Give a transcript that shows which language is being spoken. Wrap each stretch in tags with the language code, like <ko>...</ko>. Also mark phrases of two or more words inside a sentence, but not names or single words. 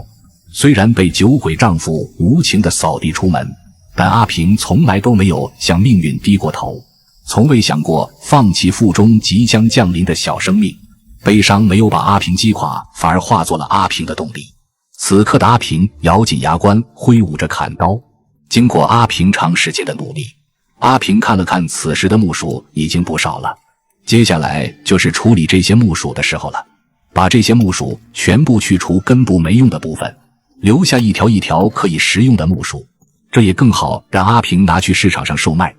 <zh>雖然被酒鬼丈夫無情地掃地出門，但阿平從來都沒有向命運低過頭，從未想過放棄腹中即將降臨的小生命。悲傷沒有把阿平擊垮，反而化作了阿平的動力。此刻的阿平咬緊牙關，揮舞着砍刀。經過阿平長時間的努力，阿平看了看此時的木薯已經不少了，接下來就是處理這些木薯的時候了。把這些木薯全部去除根部沒用的部分，留下一條一條可以食用的木薯，這也更好讓阿平拿去市場上售賣。</zh>